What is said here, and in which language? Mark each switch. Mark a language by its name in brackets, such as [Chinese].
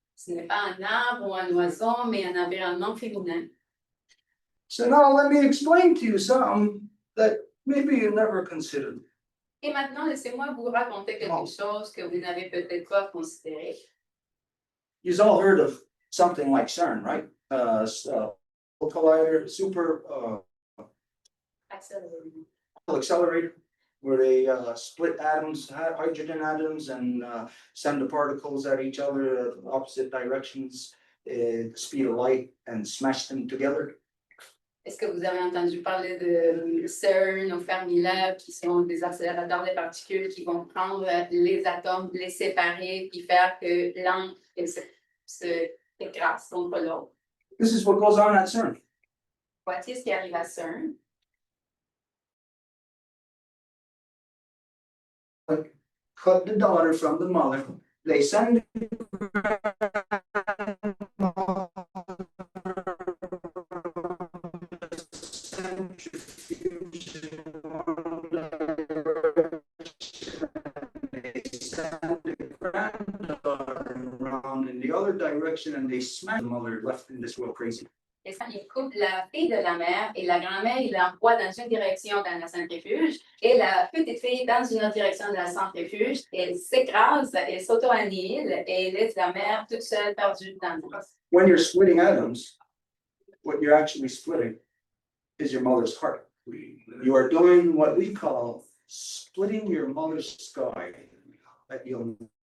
[French] Ce n'est pas un arbre ou un oiseau, mais un environnement féminin. [English] So now let me explain to you something that maybe you never considered. [French] Et maintenant, laissez-moi vous raconter quelque chose que vous n'avez peut-être pas considéré. [English] You've all heard of something like CERN, right? Collider, super accelerator, where they split atoms, hydrogen atoms, and send the particles at each other opposite directions, speed of light, and smash them together. [French] Est-ce que vous avez entendu parler de CERN ou Fermilab, qui sont des accélérateurs de particules qui vont prendre les atomes, les séparer, puis faire que l'un se écrase contre l'autre? [English] This is what goes on at CERN. [French] Voici ce qui arrive à CERN. [English] Cut the daughter from the mother. They send around in the other direction and they smash the mother left in this world crazy. [French] Et ça, il coupe la fille de la mère et la grand-mère, il l'envoie dans une direction dans la centrifuge et la petite fille dans une autre direction de la centrifuge. Elle s'écrase, elle s'auto-annihile et laisse la mère toute seule perdue dans le bras. [English] When you're splitting atoms, what you're actually splitting is your mother's heart. You are doing what we call splitting your mother's sky that you'll